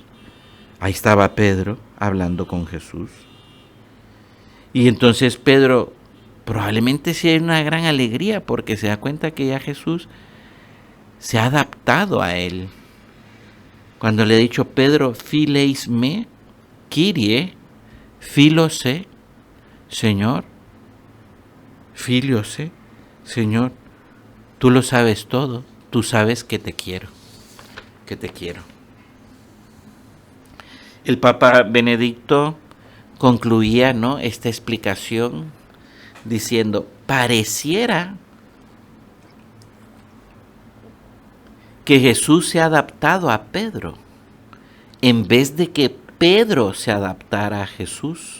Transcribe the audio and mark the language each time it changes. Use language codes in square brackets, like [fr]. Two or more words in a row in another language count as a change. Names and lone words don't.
[es] Ahí estaba Pedro hablando con Jesús. Y entonces Pedro probablemente sí hay una gran alegría porque se da cuenta que ya Jesús se ha adaptado a él. Cuando le he dicho, Pedro, [el] φιλεῖς με, Κύριε, φιλῶ σε, [es] Señor, filiose, Señor, tú lo sabes todo. Tú sabes que te quiero, El Papa Benedicto concluía, ¿no?, esta explicación diciendo, pareciera que Jesús se ha adaptado a Pedro en vez de que Pedro se adaptara a Jesús.